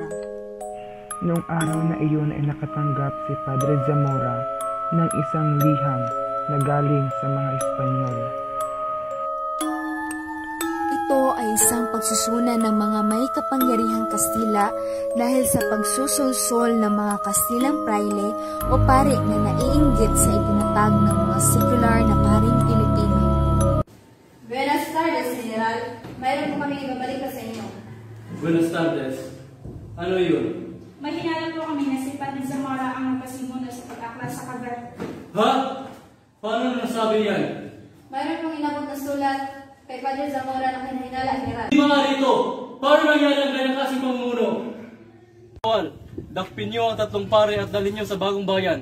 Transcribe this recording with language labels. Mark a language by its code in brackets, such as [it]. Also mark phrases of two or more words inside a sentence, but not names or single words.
[tl] Noong araw na iyon ay nakatanggap si Padre Zamora ng isang liham na galing sa mga Espanyol. Ito ay isang pagsusunan ng mga may kapangyarihang Kastila dahil sa pagsusulsol ng mga Kastilang praile o pari na naiinggit sa itinatag ng mga sekular na paring Pilipino. [es] Buenas tardes, General. [tl] Mayroon po kami ibabalik sa inyo. [es] Buenas tardes. [tl] Ano yun? May hinala po kami na si Padre Zamora ang magpasimula sa pag-aklas sa kabar. Ha? Paano nasabi yan? Mayroon pong inabot na sulat kay Padre Zamora na kinahinala, General. Di mga rito, paano nangyari ang ganyan kasing pamuno? Dakpin nyo ang 3 pare at dalhin nyo sa bagong bayan.